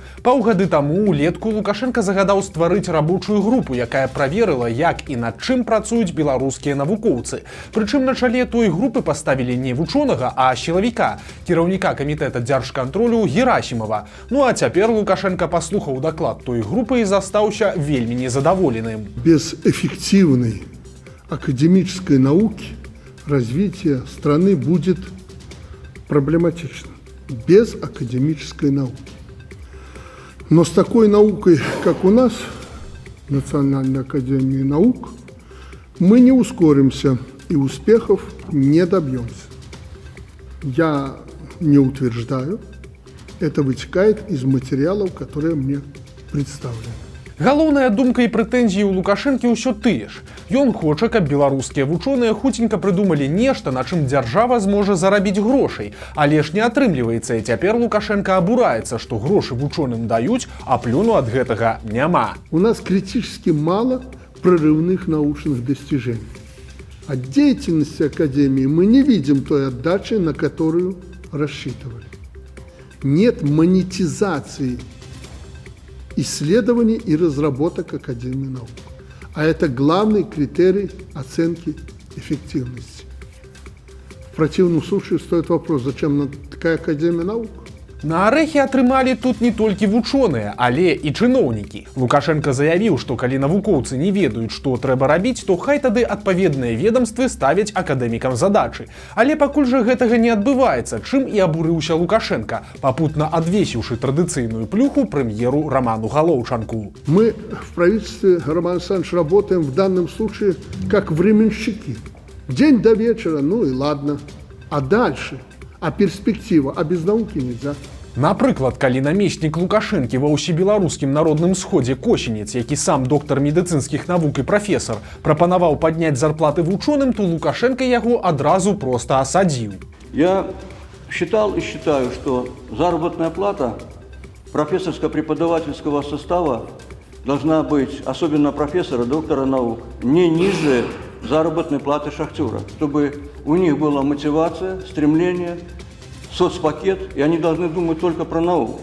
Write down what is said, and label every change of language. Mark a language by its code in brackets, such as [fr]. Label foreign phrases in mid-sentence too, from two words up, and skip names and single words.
[be] Паўгады таму улетку Лукашенко загадаў стварыць рабочую групу, якая праверыла, як і над чым працуюць беларускія навукоўцы. Прычым на чале той групы паставілі не вучонага, а сілавіка, кіраўніка камітэта дзяржкантролю Герасімова. Ну а цяпер Лукашенко паслухаў даклад той групы і застаўся вельмі незадаволеным. [ru] Без эффективной академической науки развитие страны будет проблематично. Без академической науки. Но с такой наукой, как у нас, Национальной академии наук, мы не ускоримся и успехов не добьемся. Я не утверждаю, это вытекает из материалов, которые мне представлены. [be] Галоўная думка і прэтэнзіі ў Лукашэнкі ўсё тыя ж. Ён хоча, каб беларускія вучоныя хуценька прыдумалі нешта, на чым дзяржава зможа зарабіць грошай. Але ж не атрымліваецца, і цяпер Лукашенко абураецца, што грошы вучоным даюць, а плёну ад гэтага няма. [ru] У нас критически мало прорывных научных достижений. От деятельности Академии мы не видим той отдачи, на которую рассчитывали. Нет монетизации исследований и разработок Академии наук. А это главный критерий оценки эффективности. В противном случае стоит вопрос, зачем нам такая Академия наук? [be] На арэхі атрымалі тут не толькі вучоныя, але і чыноўнікі. Лукашенко заявіў, што калі навукоўцы не ведаюць, што трэба рабіць, то хай тады адпаведныя ведамствы ставяць акадэмікам задачы. Але пакуль жа гэтага не адбываецца, чым і абурыўся Лукашенко, папутна адвесіўшы традыцыйную плюху прэм'еру Роману Галоўчанку. [ru] Мы в правительстве, Роман Александрович, работаем в данном случае как временщики. День до вечера, ну и ладно. А дальше? А перспектива? А без науки нельзя. [be] Напрыклад, калі намеснік Лукашэнкі ва ўсебеларускім народным сходзе Косінец, які сам доктар медыцынскіх навук і прафесар, прапанаваў падняць зарплаты вучоным, то Лукашенко яго адразу проста асадзіў. [ru] Я считал и считаю, что заработная плата профессорско-преподавательского состава должна быть, особенно профессора, доктора наук, не ниже заработной платы шахтера, чтобы у них была мотивация, стремление, соцпакет, и они должны думать только про науку.